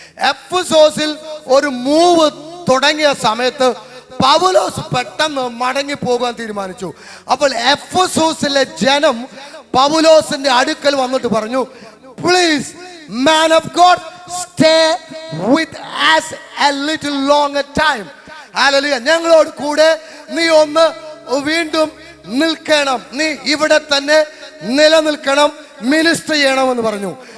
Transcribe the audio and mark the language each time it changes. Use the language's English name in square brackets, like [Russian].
[Malayalam] എഫെസോസിൽ ഒരു മൂവ് തുടങ്ങിയ സമയത്ത് പൗലോസ് പെട്ടെന്ന് മടങ്ങി പോകാൻ തീരുമാനിച്ചു. അപ്പോൾ എഫെസോസിലെ ജനം പൗലോസിന്റെ അടുക്കൽ വന്നിട്ട് പറഞ്ഞു, please [English] man of God, stay with us a little longer time. Hallelujah. [Malayalam] ഞങ്ങളോട് കൂടെ നീ ഒന്ന് വീണ്ടും നിൽക്കണം, നീ ഇവിടെ തന്നെ നിലനിൽക്കണം, മിനിസ്റ്റർ ചെയ്യണമെന്ന് പറഞ്ഞു.